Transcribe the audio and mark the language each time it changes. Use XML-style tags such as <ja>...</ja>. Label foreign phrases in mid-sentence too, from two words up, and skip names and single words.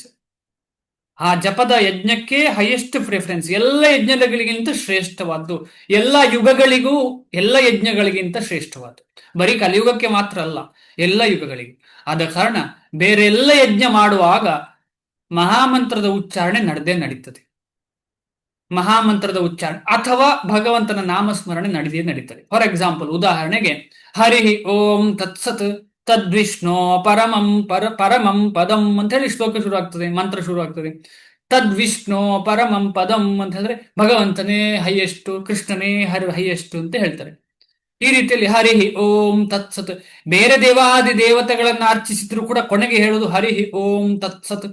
<kn>ಆ ಜಪದ ಯಜ್ಞಕ್ಕೆ</kn> <en>highest preference,</en> <kn>ಎಲ್ಲ ಯಜ್ಞಗಳಿಗಿಂತ ಶ್ರೇಷ್ಠವಾದ್ದು, ಎಲ್ಲ ಯುಗಗಳಿಗೂ ಎಲ್ಲ ಯಜ್ಞಗಳಿಗಿಂತ ಶ್ರೇಷ್ಠವಾದ್ದು. ಬರೀ ಕಲಿಯುಗಕ್ಕೆ ಮಾತ್ರ ಅಲ್ಲ, ಎಲ್ಲ ಯುಗಗಳಿಗೂ. ಆದ ಕಾರಣ ಬೇರೆಲ್ಲ ಯಜ್ಞ ಮಾಡುವಾಗ ಮಹಾಮಂತ್ರದ ಉಚ್ಚಾರಣೆ ನಡೆದೇ ನಡೀತದೆ. ಮಹಾಮಂತ್ರದ ಉಚ್ಚಾರಣೆ ಅಥವಾ ಭಗವಂತನ ನಾಮಸ್ಮರಣೆ ನಡೀತದೆ.</kn> <en>for example, ಉದಾಹರಣೆಗೆ,</en> <sa>ಹರಿ ಓಂ ತತ್ಸತ್ ತದ್ವಿಷ್ಣು ಪರಮಂ ಪದಂ</sa> <kn>ಅಂತ ಹೇಳಿ ಶ್ಲೋಕ ಶುರು ಆಗ್ತದೆ, ಮಂತ್ರ ಶುರು ಆಗ್ತದೆ.</kn> <sa>ತದ್ವಿಷ್ಣು ಪರಮಂ ಪದಂ</sa> <kn>ಅಂತ ಹೇಳಿದ್ರೆ ಭಗವಂತನೇ ಹೈಯೆಸ್ಟ್, ಕೃಷ್ಣನೇ ಹೈಯೆಸ್ಟ್ ಅಂತ ಹೇಳ್ತಾರೆ. ಈ ರೀತಿಯಲ್ಲಿ</kn> <sa>ಹರಿ ಓಂ ತತ್ಸತ್.</sa> <kn>ಬೇರೆ ದೇವಾದಿ ದೇವತೆಗಳನ್ನ ಅರ್ಚಿಸಿದ್ರು ಕೂಡ ಕೊನೆಗೆ ಹೇಳುವುದು</kn> <sa>ಹರಿ ಓಂ ತತ್ಸತ್.</sa>